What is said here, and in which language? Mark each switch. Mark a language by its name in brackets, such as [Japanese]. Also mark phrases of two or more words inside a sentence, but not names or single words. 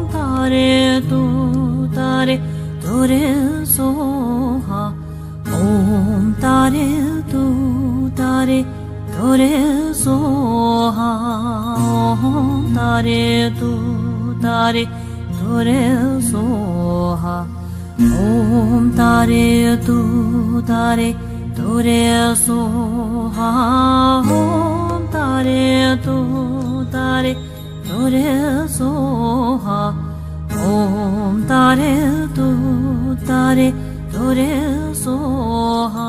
[Sanskrit] तारे तुत्तारे तुरे स्वाहा ॐ तारे तुत्तारे तुरे स्वाहा ॐ तारे तुत्तारे तुरे स्वाहा Om Tare Tu Tare Ture Soha. Om Tare Tu Tare Ture Soha. Om Tare Tu Tare Ture Soha.